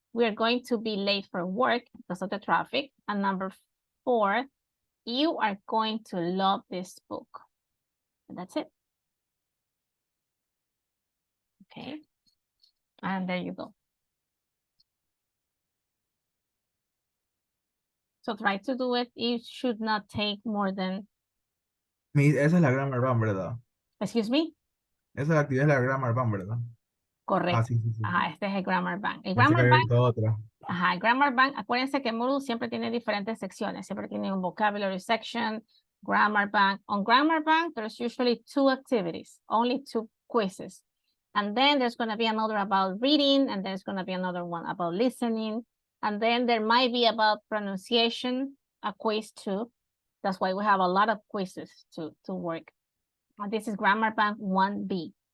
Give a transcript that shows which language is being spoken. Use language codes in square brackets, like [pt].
[en] We're going to be late for work because of the traffic. And number 4, you are going to love this book. And that's it. Okay. And there you go. So try to do it. It should not take more than, [es] Esa es la Grammar Band, ¿verdad? [en] excuse me? [es] Esa actividad es la Grammar Band, ¿verdad? Correcto. Ah, sí, sí, sí. Ajá, este es el Grammar Bank. El [en] Grammar [es] había [en] Bank, [es] visto otra. ajá, el Grammar Bank, acuérdense que Moodle siempre tiene diferentes secciones. Siempre tiene un [en] vocabulary section, [es] Grammar Bank. [en] On Grammar Bank, there's usually 2 activities, only 2 quizzes. And then there's going to be another about reading, and there's going to be another one about listening. And then there might be about pronunciation, a quiz too. That's why we have a lot of quizzes to work. And this is Grammar Bank 1B.